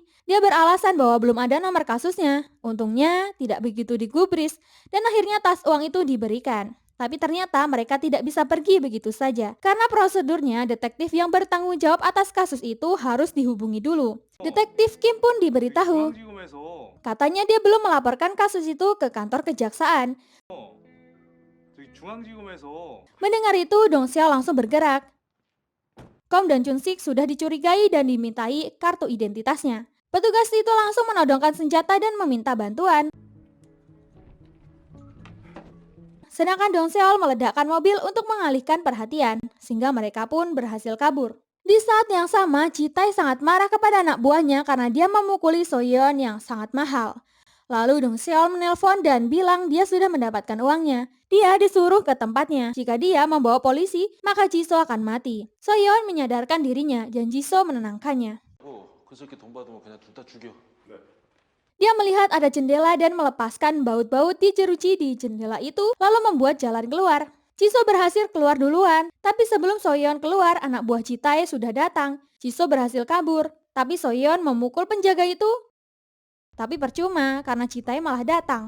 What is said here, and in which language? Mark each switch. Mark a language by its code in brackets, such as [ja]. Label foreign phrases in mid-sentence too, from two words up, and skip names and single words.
[id] Dia beralasan bahwa belum ada nomor kasusnya. Untungnya tidak begitu digubris dan akhirnya tas uang itu diberikan. Tapi ternyata mereka tidak bisa pergi begitu saja. Karena prosedurnya, detektif yang bertanggung jawab atas kasus itu harus dihubungi dulu. Detektif Kim pun diberitahu. [ko] 중앙지검에서 [id] Katanya dia belum melaporkan kasus itu ke kantor kejaksaan. [ko] 저기 중앙지검에서 [id] Mendengar itu, Dong Seol langsung bergerak. Kom dan Chun Sik sudah dicurigai dan dimintai kartu identitasnya. Petugas itu langsung menodongkan senjata dan meminta bantuan. Sedangkan Dong Seol meledakkan mobil untuk mengalihkan perhatian, sehingga mereka pun berhasil kabur. Di saat yang sama, Ji-tae sangat marah kepada anak buahnya karena dia memukuli So-yeon yang sangat mahal. Lalu Dong Seol menelpon dan bilang dia sudah mendapatkan uangnya. Dia disuruh ke tempatnya. Jika dia membawa polisi, maka Jisoo akan mati. So-yeon menyadarkan dirinya dan Jisoo menenangkannya. [ko] 그 새끼 돈 받으면 그냥 둘 다 죽여. [id] Dia melihat ada jendela dan melepaskan baut-baut di jeruji di jendela itu, lalu membuat jalan keluar. Jisoo berhasil keluar duluan, tapi sebelum So-yeon keluar, anak buah Ji-tae sudah datang. Jisoo berhasil kabur, tapi So-yeon memukul penjaga itu. Tapi percuma, karena Ji-tae malah datang.